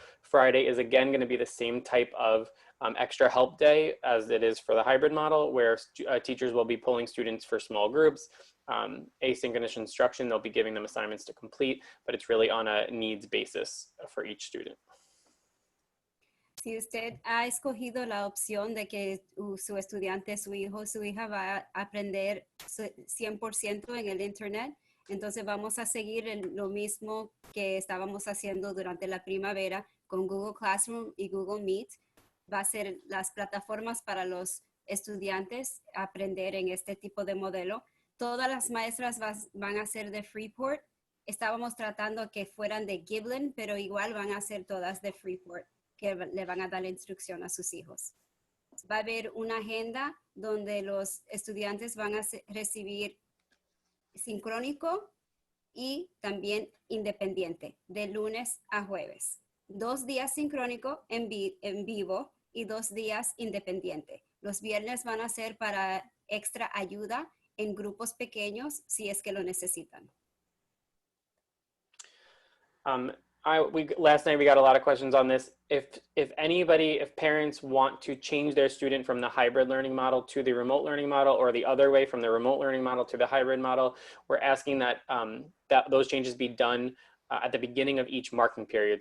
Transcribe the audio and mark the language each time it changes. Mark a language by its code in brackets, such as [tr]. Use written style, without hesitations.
[en] Friday is again going to be the same type of extra help day as it is for the hybrid model, where teachers will be pulling students for small groups. Asynchronous instruction, they'll be giving them assignments to complete, but it's really on a needs basis for each student. [es] Si usted ha escogido la opción de que su estudiante, su hijo, su hija va a aprender 100% en el Internet, entonces vamos a seguir lo mismo que estábamos haciendo durante la primavera con Google Classroom y Google Meet. Va a ser las plataformas para los estudiantes aprender en este tipo de modelo. Todas las maestras van a ser de Freeport. Estábamos tratando que fueran de Giblyn, pero igual van a ser todas de Freeport, que le van a dar la instrucción a sus hijos. Va a haber una agenda donde los estudiantes van a recibir sincrónico y también independiente, de lunes a jueves. 2 días sincrónico en vivo y 2 días independiente. Los viernes van a ser para extra ayuda en grupos pequeños si es que lo necesitan. [en] Last night we got a lot of questions on this. If parents want to change their student from the hybrid learning model to the remote learning model, or the other way from the remote learning model to the hybrid model, we're asking that that those changes be done at the beginning of each marking period.